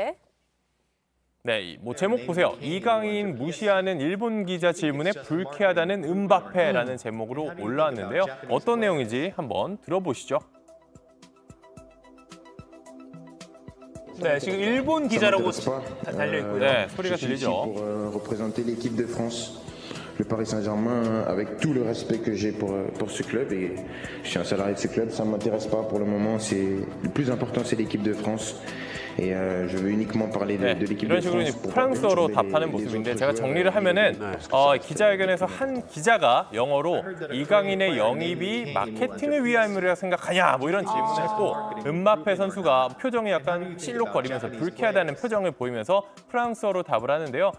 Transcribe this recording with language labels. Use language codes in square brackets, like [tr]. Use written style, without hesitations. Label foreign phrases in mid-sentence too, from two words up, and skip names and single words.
[ko] 네, 제목 보세요. 이강인 무시하는 일본 기자 질문에 불쾌하다는 음바페라는 제목으로 올라왔는데요. 어떤 내용인지 한번 들어보시죠. 네, 지금 일본 기자라고 달려 있고요. 네, 소리가 들리죠. [fr] Pour représenter l'équipe de France, le Paris Saint-Germain, avec tout le respect que j'ai pour ce club et je suis un salarié de ce club, ça ne m'intéresse pas pour le moment. Le plus important, c'est l'équipe de France Et je veux uniquement parler de l'équipe de [ko] 이런 식으로 [fr] France. pour [ko] 프랑스어로 [fr] perturber [ko] 답하는 [fr] les [ko] 모습인데 [fr] autres [ko] 제가 [fr] joueurs. [ko] 정리를 하면은 기자회견에서 한 기자가 영어로 이강인의 영입이 마케팅을 위함이라 생각하냐 뭐 이런 질문을 했고 음바페 선수가 표정이 약간 실룩거리면서 불쾌하다는 표정을 보이면서 프랑스어로 답을 하는데요.